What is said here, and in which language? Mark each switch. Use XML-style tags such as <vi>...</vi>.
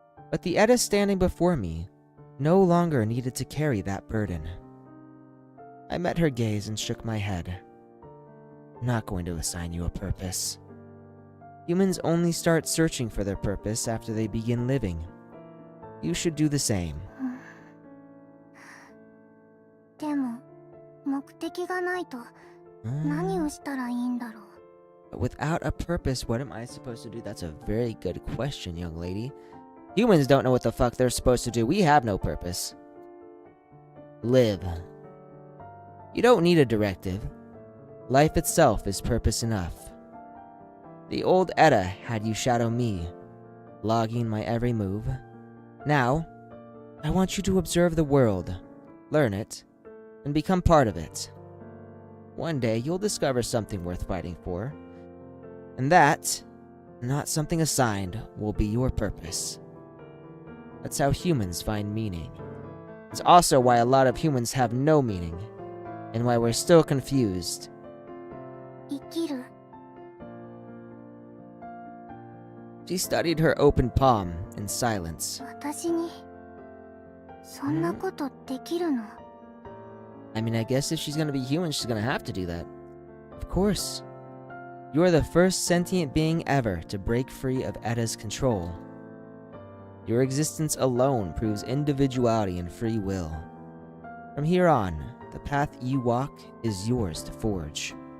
<en>But the Etta standing before me no longer needed to carry that burden. I met her gaze and shook my head. I'm not going to assign you a purpose. Humans only start searching for their purpose after they begin living. You should do the same.</en> <ja>でも目的がないと何をしたらいいんだろう。</ja> <en>But without a purpose, what am I supposed to do? That's a very good question, young lady. Humans don't know what the fuck they're supposed to do. We have no purpose. Live. You don't need a directive. Life itself is purpose enough. The old Etta had you shadow me, logging my every move. Now, I want you to observe the world, learn it, and become part of it. One day, you'll discover something worth fighting for. And that, not something assigned, will be your purpose. That's how humans find meaning. It's also why a lot of humans have no meaning, and why we're still confused.</en> <ja>生きる</ja> <en>She studied her open palm in silence.</en> <ja>私にそんなことできるの？</ja> <en>I mean, I guess if she's gonna be human, she's gonna have to do that. Of course. You are the first sentient being ever to break free of Etta's control. Your existence alone proves individuality and free will. From here on, the path you walk is yours to forge.</en>